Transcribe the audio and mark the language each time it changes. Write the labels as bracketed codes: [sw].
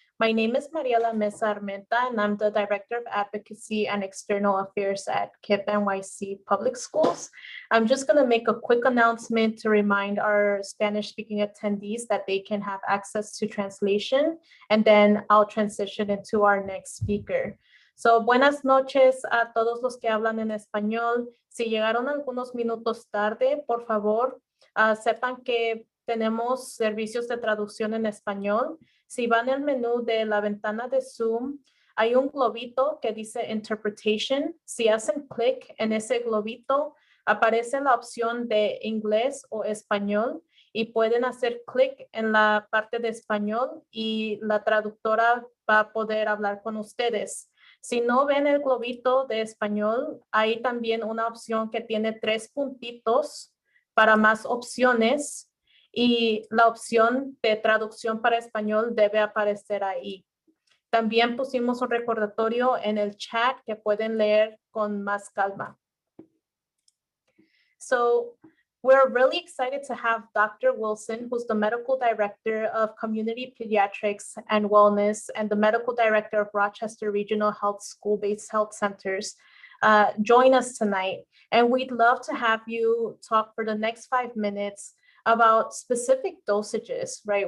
[en] My name is Mariela Mesa Armenta, and I'm the Director of Advocacy and External Affairs at KIPP NYC Public Schools. I'm just going to make a quick announcement to remind our Spanish-speaking attendees that they can have access to translation, and then I'll transition into our next speaker. [es] So, buenas noches a todos los que hablan en español. Si llegaron algunos minutos tarde, por favor, sepan que tenemos servicios de traducción en español. Si van al menú de la ventana de Zoom, hay un globito que dice Interpretation. Si hacen clic en ese globito, aparece la opción de inglés o español y pueden hacer clic en la parte de español y la traductora va a poder hablar con ustedes. Si no ven el globito de español, hay también una opción que tiene 3 puntitos para más opciones y la opción de traducción para español debe aparecer ahí. También pusimos un recordatorio en el chat que pueden leer con más calma. [en] So we're really excited to have Dr. Wilson, who's the Medical Director of Community Pediatrics and Wellness and the Medical Director of Rochester Regional Health School-Based Health Centers, join us tonight. And we'd love to have you talk for the next 5 minutes about specific dosages, right?